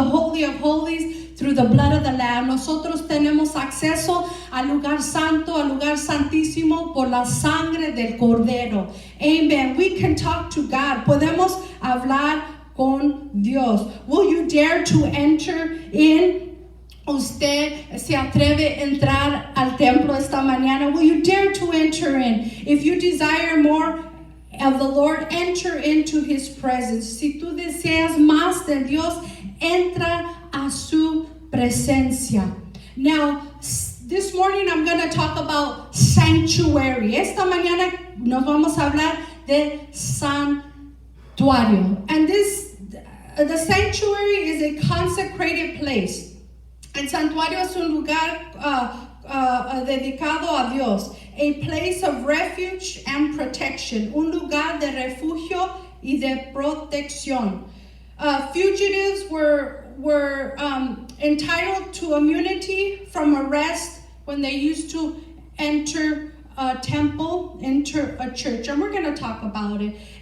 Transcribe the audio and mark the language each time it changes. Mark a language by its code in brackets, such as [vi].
[en] Holy of Holies through the blood of the Lamb. [es] Nosotros tenemos acceso al lugar santo, al lugar santísimo por la sangre del Cordero. Amen. [en] We can talk to God. [es] Podemos hablar con Dios. [en] Will you dare to enter in? [es] Usted se atreve a entrar al templo esta mañana. [en] Will you dare to enter in? If you desire more of the Lord, enter into His presence. [es] Si tú deseas más de Dios, entra a su presencia. [en] Now, this morning I'm going to talk about sanctuary. [es] Esta mañana nos vamos a hablar de santuario. [en] And the sanctuary is a consecrated place. [es] El santuario es un lugar dedicado a Dios. [en] A place of refuge and protection. [es] Un lugar de refugio y de protección. [en] Fugitives were entitled to immunity from arrest when they used to enter a temple, enter a church. And we're going to talk about it.